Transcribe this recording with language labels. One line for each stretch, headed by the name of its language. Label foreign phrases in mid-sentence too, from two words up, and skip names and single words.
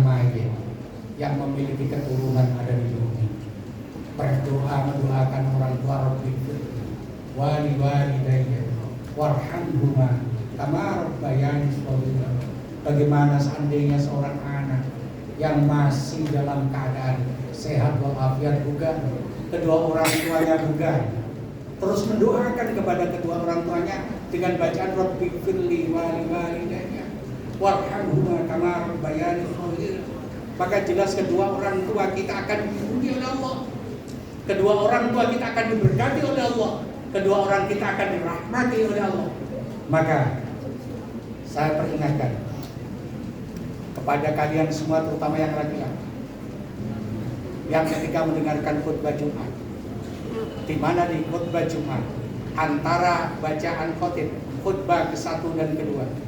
Indonesian: mayit yang memiliki keturunan ada di bumi berdoa mendoakan orang tua
Arabic: رب ولوالديّ ارحمهما كما ربياني صغيرا.
Indonesian: Bagaimana seandainya seorang anak yang masih dalam keadaan sehat walafiat bugar, kedua orang tuanya bugar, terus mendoakan kepada kedua orang tuanya dengan bacaan
Arabic: رب اغفر لي ولوالديّ وارحمهما كما ربياني صغيرا,
Indonesian: maka jelas kedua orang tua kita akan dipuji oleh Allah, kedua orang tua kita akan diberkati oleh Allah, kedua orang kita akan dirahmati oleh Allah. Maka saya peringatkan kepada kalian semua, terutama yang laki-laki, yang ketika mendengarkan khutbah Jumat, di mana di khutbah Jumat antara bacaan khutbah ke-1 dan ke-2,